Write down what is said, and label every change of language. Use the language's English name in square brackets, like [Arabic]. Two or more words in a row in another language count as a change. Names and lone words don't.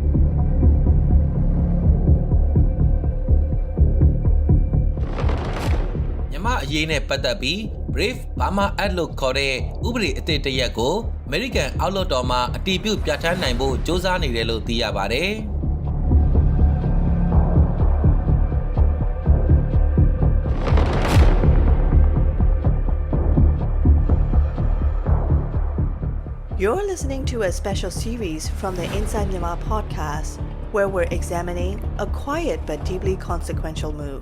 [Burmese] Myanmar အရေးနဲ့ပတ်သက်ပြီး Brave Burma Act လို့ခေါ်တဲ့ဥပဒေအသစ်တစ်ရပ်ကို American အောက်လွှတ်တော်မှာအတည်ပြုပြဋ္ဌာန်းနိုင်ဖို့စ조사နေတယ်လို့သိရပါတယ်။ [English] You're listening to a special series from the Inside Myanmar podcast, where we're examining a quiet but deeply consequential move.